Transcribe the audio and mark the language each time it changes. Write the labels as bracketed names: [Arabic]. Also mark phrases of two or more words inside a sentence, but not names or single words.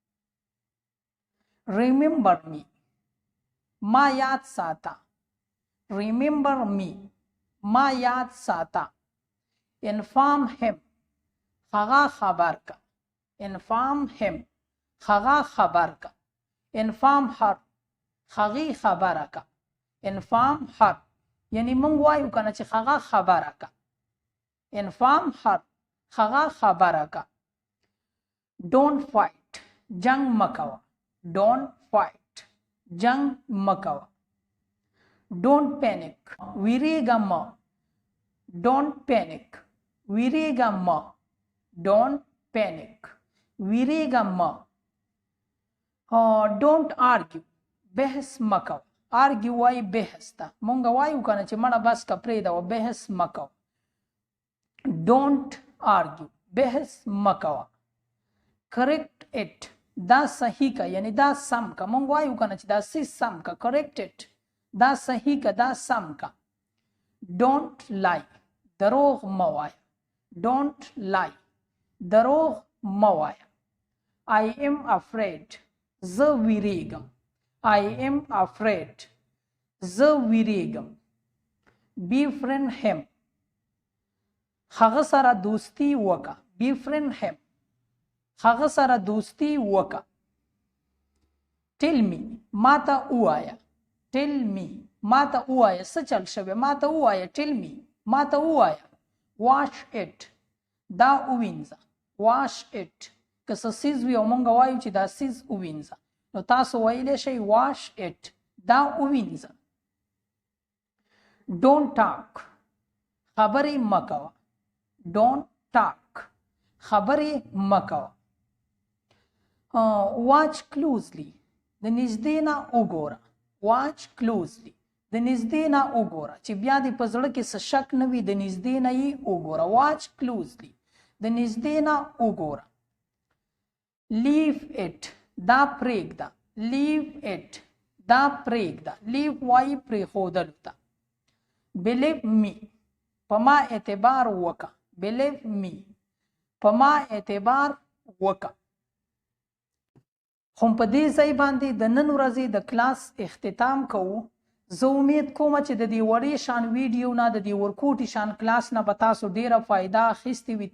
[English] remember me [Pashto] ما یاد ساته [English] remember me [Pashto] ما یاد ساته [English] inform him [Pashto] هغه خبر کا [English] inform him [Pashto] هغه خبر کا [English] inform her [Pashto] هغې خبره کا inform her یعنی مونږ وایو که نه چې هغه خبره کا [English] inform her [Pashto] هغه خبره کا [English] don't fight [Pashto] جنگ مکوه [English] don't fight [Pashto] جنگ مکوه [English] don't panic [Pashto] ویریږه مه [English] don't panic [Pashto] ویریږه مه [English] don't panic [Pashto] ویریږه مه [English] don't argue [Pashto] بحث مکوه argue وایي بحث ته مونږ وایو که نه چې مړه بس که پرېږده و بحث مکوه [English] don't argue [Pashto] بحث مکوه [English] correct it [Pashto] دا صحیح که یعنی دا سم که مونږ وایو که نه چې دا سم که [English] correct it [Pashto] دا صحیح که دا سم که [English] don't lie [Pashto] دروغ مه وایه [English] don't lie [Pashto] دروغ مه وایه [English] I am afraid [Pashto] زه ویریږم [English] I am afraid [Pashto] زه ویریږم [English] befriend him [Pashto] هغه سره دوستی وکړه [English] befriend him [Pashto] هغه سره دوستی وکړه [English] tell me [Pashto] ما ته ووایه [English] tell me [Pashto] ما ته ووایه څه چل شوی ما ته ووایه [English] tell me [Pashto] ما ته ووایه [English] wash it [Pashto] دا ووینځه [English] wash it [Pashto] که څه څیز وي او موږ وایو چې دا څیز ووینځه نو تاسو ویلی شئ [English] wash it [Pashto] دا ووینځه. [English] don't talk [Pashto] خبرې مه کوه. [English] don't talk [Pashto] خبرې مه کوه. [English] watch closely [Pashto] د نږدې نه وګوره. [English] watch closely [Pashto] د نږدې نه وګوره چې بیا دې په زړه کې څه شک نه وي د نږدې نه یې وګوره. [English] watch closely [Pashto] د نږدې نه وګوره. [English] leave it [Pashto] دا پرېږده. [English] leave it [Pashto] دا پرېږده. leave وایي پرېښودلو ته. [English] believe me [Pashto] په ما اعتبار وکړه. [English] believe me [Pashto] په ما اعتبار وکړه. خو په دې ځای باندې د نن ورځې د کلاس اختتام کوو. زه امید کوم چې د دې وړې شان ویډیو نه د دې ورکوټي شان کلاس نه به تاسو ډیره فایده اخیستې وي.